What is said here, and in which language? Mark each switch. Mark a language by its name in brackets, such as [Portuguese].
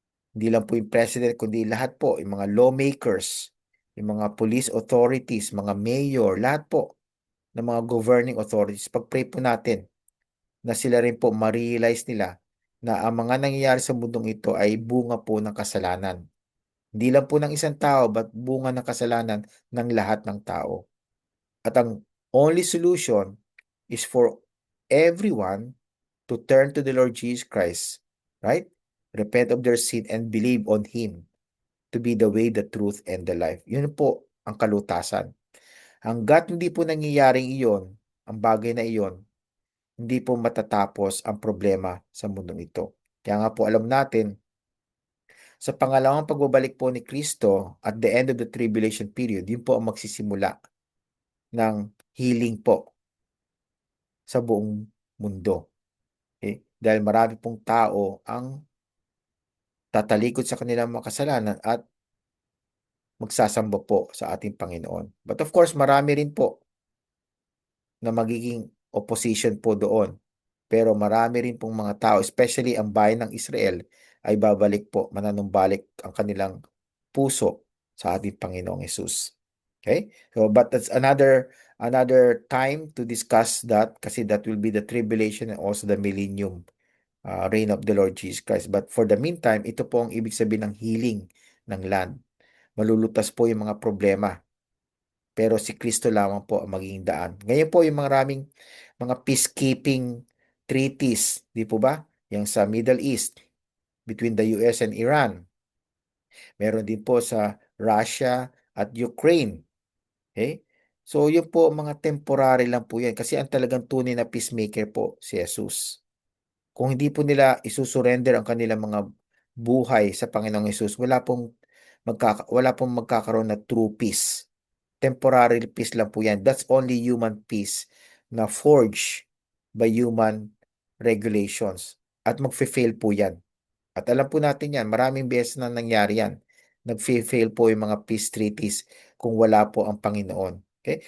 [Filipino] Hindi lang po yung president, kundi lahat po, yung mga lawmakers, yung mga police authorities, mga mayor, lahat po ng mga governing authorities. Pag-pray po natin na sila rin po ma-realize nila na ang mga nangyayari sa mundong ito ay bunga po ng kasalanan. Hindi lang po ng isang tao, but bunga ng kasalanan ng lahat ng tao. At ang [English] only solution is for everyone to turn to the Lord Jesus Christ, right? Repent of their sin and believe on Him to be the way, the truth, and the life. [Filipino] Yun po ang kalutasan. Hanggat hindi po nangyayaring iyon, ang bagay na iyon, hindi po matatapos ang problema sa mundong ito. Kaya nga po alam natin, sa pangalawang pagbabalik po ni Kristo [English] at the end of the tribulation period, [Filipino] yun po ang magsisimula ng healing po sa buong mundo. Okay? Dahil marami pong tao ang tatalikod sa kanilang mga kasalanan at magsasamba po sa ating Panginoon. But of course, marami rin po na magiging opposition po doon. Pero marami rin pong mga tao, especially ang bayan ng Israel, ay babalik po, mananumbalik ang kanilang puso sa ating Panginoong Yesus. [English] Okay? So, but that's another time to discuss that kasi that will be the tribulation and also the millennium reign of the Lord Jesus Christ. But for the meantime, [Filipino] ito po ang ibig sabihin ng healing ng land. Malulutas po yung mga problema. Pero si Kristo lamang po ang magiging daan. Ngayon po yung maraming mga peacekeeping treaties, di po ba? [English] Yung sa Middle East, between the US and Iran. [Filipino] Meron din po sa Russia at Ukraine. Okay? So, yun po, mga temporary lang po yan. Kasi ang talagang tunay na peacemaker po si Jesus. Kung hindi po nila isusurrender ang kanilang mga buhay sa Panginoong Yesus, wala pong magkakaroon na true peace. Temporary peace lang po yan. [English] That's only human peace na forged by human regulations. [Filipino] At magfe-fail po yan. At alam po natin yan, maraming beses na nangyari yan. Nag-fail po yung mga peace treaties kung wala po ang Panginoon. Okay?